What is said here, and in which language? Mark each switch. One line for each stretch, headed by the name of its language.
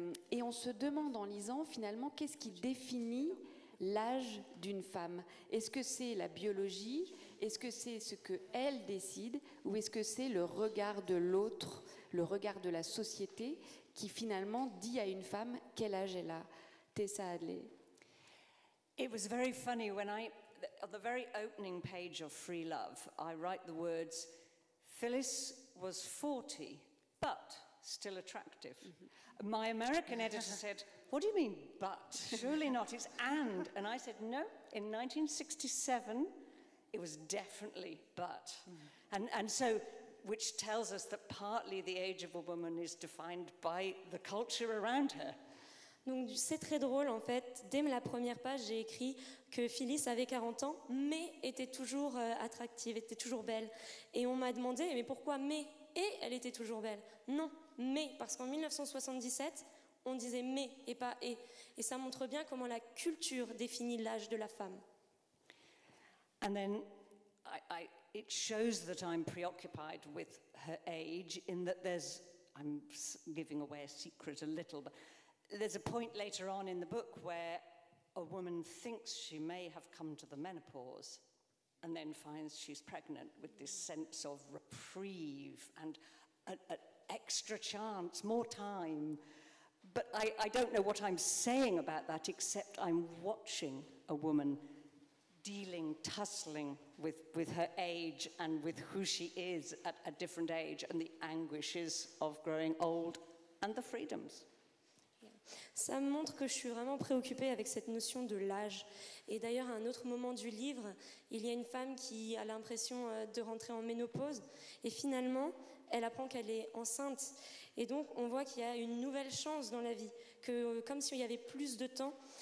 French: Et on se demande en lisant finalement qu'est-ce qui définit l'âge d'une femme. Est-ce que c'est la biologie? Est-ce que c'est ce qu'elle décide? Ou est-ce que c'est le regard de l'autre, le regard de la société qui finalement dit à une femme quel âge elle a? Tessa Hadley.
English: It was very funny when on the very opening page of Free Love, I write the words, Phyllis was 40, but still attractive. Mm-hmm. My American editor said, what do you mean, but? Surely not, it's and. And I said, no, in 1967, it was definitely but. Mm. And so, which tells us that partly the age of a woman is defined by the culture around her.
French: Donc c'est très drôle en fait, dès la première page j'ai écrit que Phyllis avait 40 ans mais était toujours attractive, était toujours belle. Et on m'a demandé mais pourquoi mais et elle était toujours belle? Non, mais parce qu'en 1977 on disait mais et pas et. Et ça montre bien comment la culture définit l'âge de la femme.
English: And then it shows that I'm preoccupied with her age in that I'm giving away a secret a little, but there's a point later on in the book where a woman thinks she may have come to the menopause and then finds she's pregnant with this sense of reprieve and an extra chance, more time. But I don't know what I'm saying about that, except I'm watching a woman tussling with her age and with who she is at a different age and the anguishes of growing old and the freedoms.
French: Ça me montre que je suis vraiment préoccupée avec cette notion de l'âge. Et d'ailleurs, à un autre moment du livre, il y a une femme qui a l'impression de rentrer en ménopause. Et finalement, elle apprend qu'elle est enceinte. Et donc, on voit qu'il y a une nouvelle chance dans la vie, comme s'il y avait plus de temps.